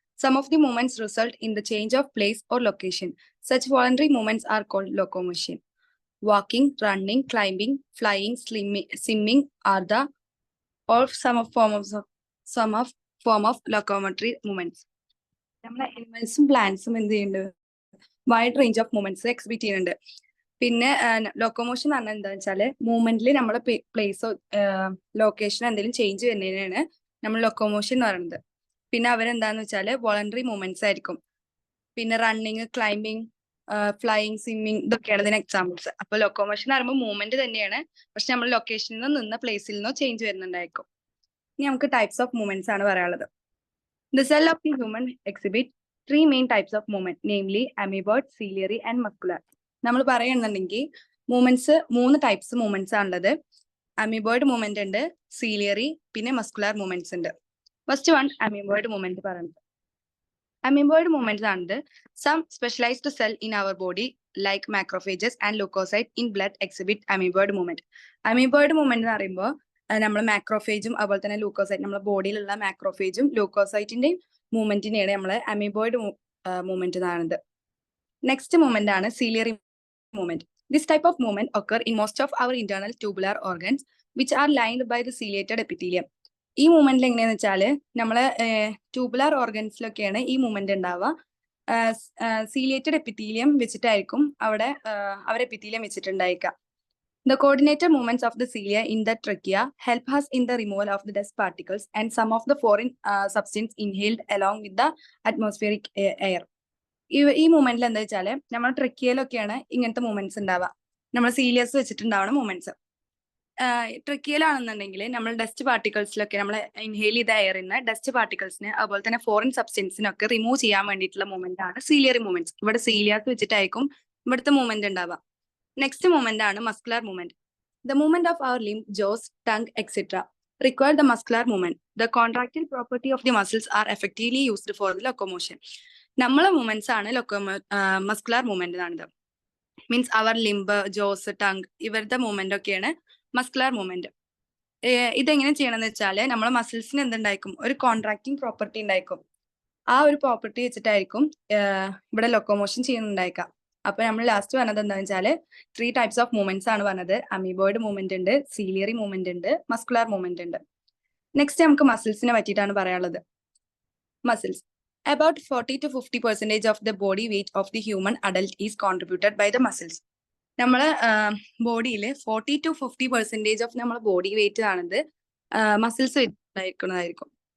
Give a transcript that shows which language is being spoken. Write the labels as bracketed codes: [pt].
[en] Some of the movements result in the change of place or location. Such voluntary movements are called locomotion. Walking, running, climbing, flying, swimming are the all some of form of locomotory movements. [ml] നമ്മളെ അനിമൽസും പ്ലാന്റ്സും എന്ത് ചെയ്യുന്നുണ്ട്, wide range of movements exhibit ചെയ്യുന്നുണ്ട്. പിന്നെ locomotion എന്ന് പറഞ്ഞാൽ എന്താ വെച്ചാല് മൂവ്മെന്റിൽ നമ്മുടെ പ്ലേസോ ലൊക്കേഷൻ എന്തെങ്കിലും ചേഞ്ച് വരുന്നതിനാണ് നമ്മൾ ലൊക്കോമോഷൻ എന്ന് പറയുന്നത്. പിന്നെ അവരെന്താന്ന് വെച്ചാല് വോളണ്ടറി മൂവ്മെന്റ്സ് ആയിരിക്കും. പിന്നെ റണ്ണിങ്, ക്ലൈംബിങ്, ഫ്ലൈയിങ്, സ്വിമ്മിങ് ഇതൊക്കെയാണ് ഇതിന് എക്സാമ്പിൾസ്. അപ്പൊ ലൊക്കോമോഷൻ എന്ന് പറയുമ്പോൾ മൂവ്മെന്റ് തന്നെയാണ്, പക്ഷെ നമ്മൾ ലൊക്കേഷനിൽ നിന്ന് നിന്ന പ്ലേസിൽ നിന്നോ ചേഞ്ച് വരുന്നുണ്ടായിരിക്കും. ഇനി നമുക്ക് ടൈപ്സ് ഓഫ് മൂവ്മെന്റ്സ് ആണ് പറയാനുള്ളത്. [en] The cell of the human exhibit three main types of movement, namely amoeboid, ciliary and muscular. [ml] നമ്മൾ പറയുന്നുണ്ടെങ്കിൽ മൂവ്മെന്റ്സ് 3 ടൈപ്സ് മൂവ്മെന്റ്സ് ആണുള്ളത്. അമീബോയിഡ് മൂവ്മെന്റ് ഉണ്ട്, സീലിയറി, പിന്നെ മസ്കുലാർ മൂവ്മെന്റ്സ് ഉണ്ട്. [en] First one amoeboid movement പറയുന്നത്. Amoeboid movements ആണത് some specialised cell in our body like macrophages and leucocyte in blood exhibit amoeboid movement. [ml] Amoeboid movement എന്ന് പറയുമ്പോൾ നമ്മൾ മാക്രോഫേജും അതുപോലെ തന്നെ ലൂക്കോസൈറ്റ്, നമ്മുടെ ബോഡിയിലുള്ള മാക്രോഫേജും ലൂക്കോസൈറ്റിന്റെയും മൂവ്മെന്റിനെയാണ് നമ്മൾ അമീബോയിഡ് മൂവ്മെന്റ് എന്നാണത്. [en] next movement [ml] ആണ് [en] Ciliary movement. This type of movement occur in most of our internal tubular organs which are lined by the ciliated epithelium. [ml] ഈ മൂവ്മെന്റിൽ എങ്ങനെയാന്ന് വെച്ചാല് നമ്മളെ ട്യൂബുലാർ ഓർഗൻസിലൊക്കെയാണ് ഈ മൂവ്മെന്റ് ഉണ്ടാവുക. സീലിയേറ്റഡ് എപ്പിത്തീലിയം വെച്ചിട്ടായിരിക്കും അവിടെ അവർ epithelium വെച്ചിട്ടുണ്ടായിരിക്കുക. [en] The coordinated movements of the cilia in the trachea help us in the removal of the dust particles and some of the foreign substance inhaled along with the atmospheric air. [ml] ഈ മൂവ്മെന്റിൽ എന്താ വെച്ചാല് നമ്മുടെ ട്രക്കിയയിലൊക്കെയാണ് ഇങ്ങനത്തെ movements ഉണ്ടാവുക. നമ്മൾ സീലിയസ് വെച്ചിട്ടുണ്ടാവുന്ന movements. ട്രക്കിയയിലാണെന്നുണ്ടെങ്കിൽ നമ്മൾ dust പാർട്ടിക്കിൾസിലൊക്കെ നമ്മൾ inhale ചെയ്ത എയറിന് ഡസ്റ്റ് പാർട്ടിക്കിൾസിന് അതുപോലെ തന്നെ ഫോറിൻ സബ്സ്റ്റൻസിനൊക്കെ റിമൂവ് ചെയ്യാൻ വേണ്ടിയിട്ടുള്ള മൂവ്മെന്റ് ആണ് സീലിയറി മൂവ്മെന്റ്സ്. ഇവിടെ സീലിയാസ് വെച്ചിട്ടായിരിക്കും ഇവിടുത്തെ മൂവ്മെന്റ് ഉണ്ടാവുക. നെക്സ്റ്റ് മൂവ്മെന്റ് ആണ് muscular movement. [en] The movement of our limb, jaws, tongue, etc. require the muscular movement. The contractile property of the muscles are effectively used for the locomotion. [ml] നമ്മളെ movements ആണ് muscular movement ആണിത്. Means അവർ limb, Jose, tongue ഇവരുടെ movement ഒക്കെയാണ് muscular movement. ഇതെങ്ങനെ ചെയ്യണമെന്ന് വെച്ചാല് നമ്മളെ മസിൽസിന് എന്തുണ്ടായിരിക്കും, ഒരു കോൺട്രാക്റ്റിംഗ് പ്രോപ്പർട്ടി ഉണ്ടായിരിക്കും. ആ ഒരു പ്രോപ്പർട്ടി വെച്ചിട്ടായിരിക്കും ഇവിടെ ലൊക്കോമോഷൻ ചെയ്യുന്നുണ്ടായിരിക്കാം. അപ്പൊ നമ്മൾ ലാസ്റ്റ് പറഞ്ഞത് എന്താണെന്ന് വെച്ചാല് 3 ടൈപ്സ് ഓഫ് മൂവ്മെന്റ്സ് ആണ് പറഞ്ഞത്. അമീബോയിഡ് മൂവ്മെന്റ് ഉണ്ട്, സീലിയറി മൂവ്മെന്റ് ഉണ്ട്, മസ്കുലാർ മൂവ്മെന്റ് ഉണ്ട്. നെക്സ്റ്റ് നമുക്ക് മസിൽസിനെ പറ്റിയിട്ടാണ് പറയാനുള്ളത്. [en] Muscles about 40 to 50% of the body weight of the human adult is contributed by the muscles. [ml] നമ്മളെ ബോഡിയിൽ 40 to 50% ഓഫ് നമ്മളെ ബോഡി വെയിറ്റ് ആണത് മസിൽസ് ഉണ്ടായിരിക്കുന്നതായിരിക്കും.